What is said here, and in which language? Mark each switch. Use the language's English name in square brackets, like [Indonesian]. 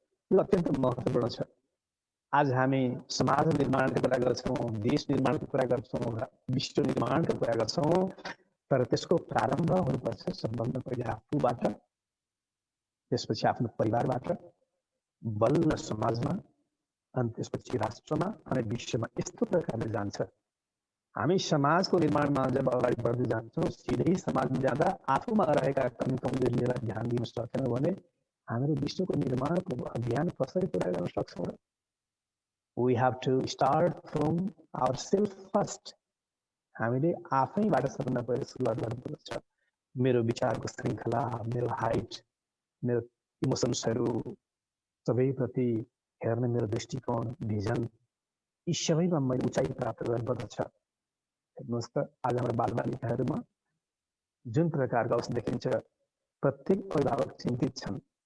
[Nepali] यो अत्यन्त महत्त्वपूर्ण छ। आज हामी समाज निर्माणको कुरा गर्छौँ, देश निर्माणको कुरा गर्छौँ, विश्व निर्माणको कुरा गर्छौँ, तर त्यसको प्रारम्भ हुनुपर्छ सबभन्दा पहिले आफूबाट, त्यसपछि आफ्नो परिवारबाट, बल्ल समाजमा, अनि त्यसपछि राष्ट्रमा अनि विश्वमा। यस्तो प्रकारले जान्छ। हामी समाजको निर्माणमा जब अगाडि बढ्दै जान्छौँ, सिधै समाजमा जाँदा आफूमा रहेका कमी कमजोरीलाई ध्यान दिन सकेनौँ भने हाम्रो विश्वको निर्माणको अभियान कसरी पुरा गर्न सक्छौँ र? [English] We have to start from ourselves first. [Nepali] हामीले आफैबाट सबभन्दा पहिले सुरुवात गर्नुपर्छ। मेरो विचारको श्रृङ्खला, मेरो हाइट, मेरो इमोसन्सहरू सबैप्रति हेर्ने मेरो दृष्टिकोण, भिजन, यी सबैमा मैले उचाइ प्राप्त गर्नुपर्दछ। हेर्नुहोस् त आज हाम्रो बालबालिकाहरूमा जुन प्रकारको अवस्था देखिन्छ, प्रत्येक अभिभावक चिन्तित छन्।